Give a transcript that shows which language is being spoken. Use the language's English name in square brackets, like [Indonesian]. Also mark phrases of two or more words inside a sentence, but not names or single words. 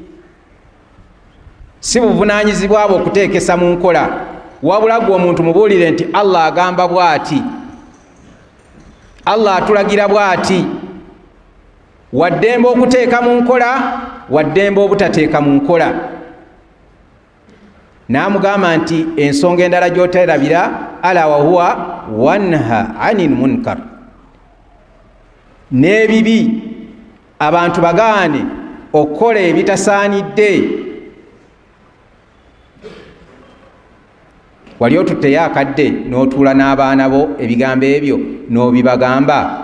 [Ganda] Si buvunaanyizibwa bwo okuteekesa mu nkola, wabula gwe omuntu mubuulire nti Allah agamba bw'ati, Allah atulagira bw'ati. Waddembe okuteeka mu nkola, waddembe obutateeka mu nkola. N'amugamba nti ensonga endala gy'oterabira, [Arabic] ألا وهو ونهى عن المنكر, [Ganda] n'ebibi abantu bagaane okukola ebitasaanidde. Wali otutteyo akadde n'otuula n'abaana bo ebigambo ebyo n'obibagamba?